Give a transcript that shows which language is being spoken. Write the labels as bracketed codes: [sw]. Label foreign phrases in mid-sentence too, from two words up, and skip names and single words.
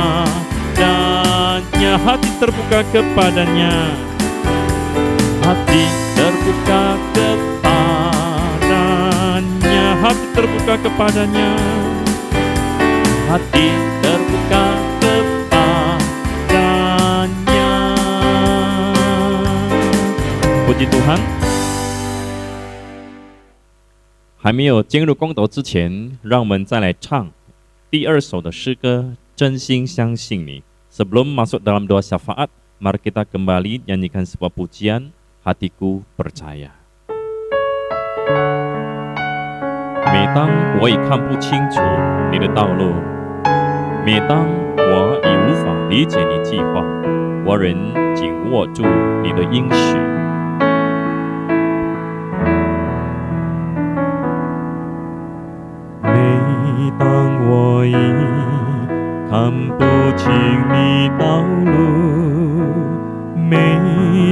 [id] Hati terbuka kepadanya, hati terbuka kepadanya, hati terbuka kepadanya, hati terbuka kepadanya. Puji Tuhan。 [zh] 还没有进入公斗之前，让我们再来唱第二首的诗歌《真心相信你》。 [id] Sebelum masuk dalam doa syafaat, mari kita kembali nyanyikan sebuah pujian, Hatiku Percaya. [zh] 每当我已看不清楚你的道路，每当我已无法理解你计划，我仍紧握住你的应许。每当我已看不清你道路，每